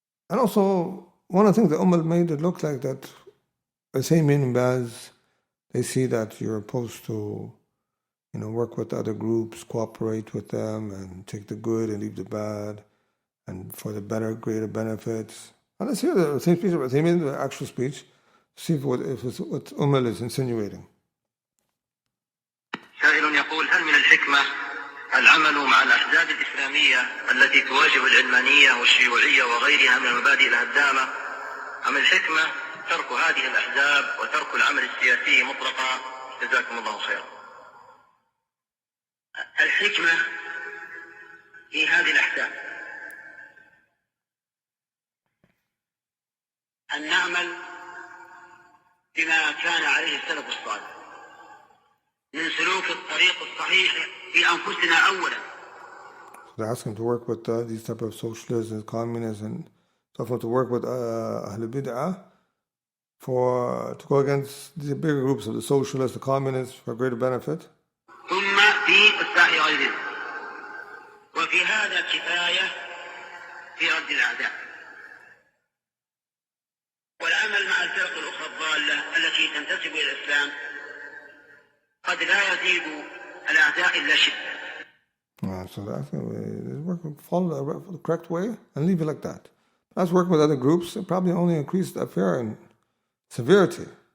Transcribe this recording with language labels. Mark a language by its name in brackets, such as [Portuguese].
[English] And also, one of the things that Umal made it look like that, by saying Min Baz, they see that you're supposed to work with other groups, cooperate with them, and take the good and leave the bad, and for the better, greater benefits. And let's hear the same speech, the actual speech, see if it's what Umal is insinuating. [Arabic] سائل يقول هل من الحكمة العمل مع الأحزاب الإسلامية التي تواجه العلمانية والشيوعية وغيرها من المبادئ الهدامة أم الحكمة ترك هذه الأحزاب وترك العمل السياسي مطلقا؟ جزاكم الله خيرا. الحكمة في هذه الأحزاب أن نعمل بما كان عليه السلف الصالح من سلوك الطريق الصحيح في أنفسنا أولا. [English] So they ask him to work with these type of socialists and communists and stuff, to work with Ahl Bid'ah to go against the bigger groups of the socialists, the communists, for greater benefit. [Arabic] ثم في إصلاح غيرهم وفي هذا كفاية في رد الأعداء والعمل مع الفرق الأخرى الضالة التي تنتسب إلى الإسلام قد لا يزيد الأعداء إلا شدة. [English] So that's follow the correct way and leave it like that. That's working with other groups, it probably only increased the affair and severity.